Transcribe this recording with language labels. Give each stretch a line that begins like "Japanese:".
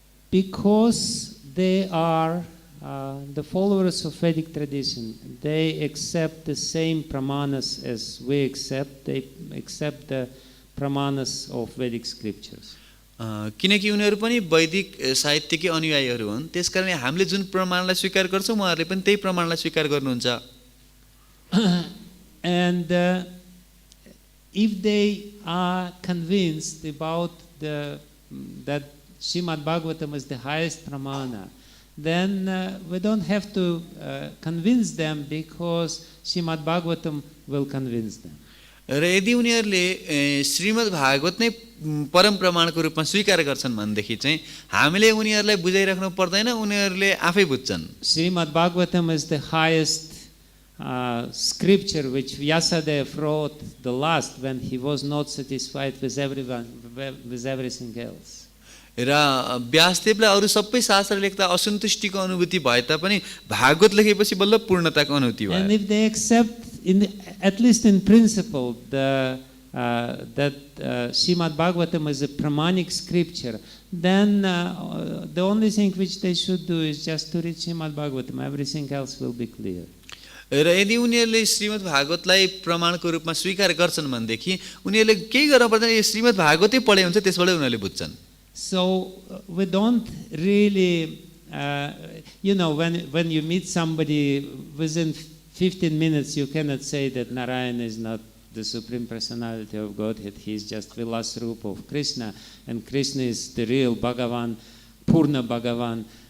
English: Because they are the followers of Vedic tradition, they accept the same pramanas as we accept. They accept the pramanas of Vedic scriptures.
Nepali: किनकि उनीहरू पनि वैदिक साहित्यकै अनुयायीहरू हुन्, त्यसकारण हामीले जुन प्रमाणलाई स्वीकार गर्छौँ उहाँहरूले पनि त्यही प्रमाणलाई स्वीकार गर्नुहुन्छ।
English: And if they are convinced about that Srimad Bhagavatam is the highest pramana, then we don't have to convince them, because Srimad Bhagavatam will convince them.
Nepali: र यदि उनीहरूले श्रीमद् भागवत नै परम प्रमाणको रूपमा स्वीकार गर्छन् भनेदेखि चाहिँ हामीले उनीहरूलाई बुझाइराख्नु पर्दैन, उनीहरूले आफै बुझ्छन्।
English: Srimad Bhagavatam is the highest scripture which Vyasadeva wrote the last when he was not satisfied with everything else.
Nepali: र व्यासदेवलाई अरू सबै शास्त्र लेख्दा असन्तुष्टिको अनुभूति भए तापनि भागवत लेखेपछि बल्ल पूर्णताको अनुभूति भयो।
English: And if they accept, at least in principle, that Srimad Bhagavatam is a pramanic scripture, then the only thing which they should do is just to read Srimad Bhagavatam. Everything else will be clear.
Nepali: र यदि उनीहरूले श्रीमद् भागवतलाई प्रमाणको रूपमा स्वीकार गर्छन् भनेदेखि उनीहरूले केही गर्न पर्दैन, यो श्रीमद् भागवतै पढे हुन्छ, त्यसबाट उनीहरूले बुझ्छन्।
English: So we don't really, when you meet somebody within 15 minutes, you cannot say that Narayan is not the Supreme Personality of Godhead. He is just Vilasrupa of Krishna, and Krishna is the real Bhagavan, Purna Bhagavan.